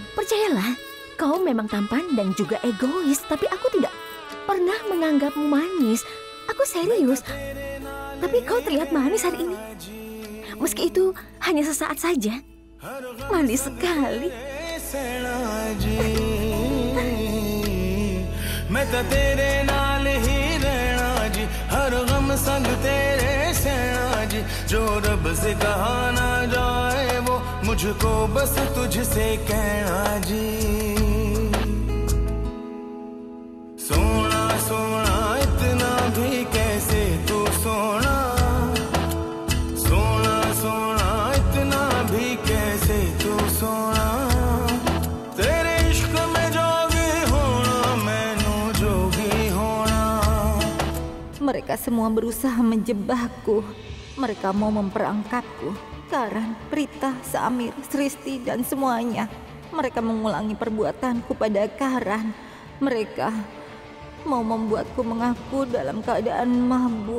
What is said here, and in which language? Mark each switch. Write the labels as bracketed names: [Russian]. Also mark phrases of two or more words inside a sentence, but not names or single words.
[Indonesian] Percayalah, kau memang tampan dan juga egois, tapi aku tidak pernah menganggapmu manis. Aku serius, tapi kau terlihat manis hari ini. Meski itu hanya sesaat saja. Manis sekali. [Punjabi] ਤਾਂ ਤੇਰੇ ਨਾਲ ਹੀ ਰਹਿਣਾ ਜੀ [Hindi] हर ग़म संग तेरे सहना जी जो रब से कहा ना जाए वो मुझको बस तुझसे कहना जी सोना सोना इतना भी कैसे तू सोना सोना सोना इतना भी कैसे तू सोना तेरे इश्क में जोगी होना [Punjabi] ਮੈਨੂੰ ਜੋਗੀ ਹੋਣਾ. [Indonesian] Mereka semua berusaha menjebakku. Mereka mau memperangkapku. Karan, Prita, Samir, Sristi, dan semuanya. Mereka mengulangi perbuatanku pada Karan. Mereka mau membuatku mengaku dalam keadaan mabuk.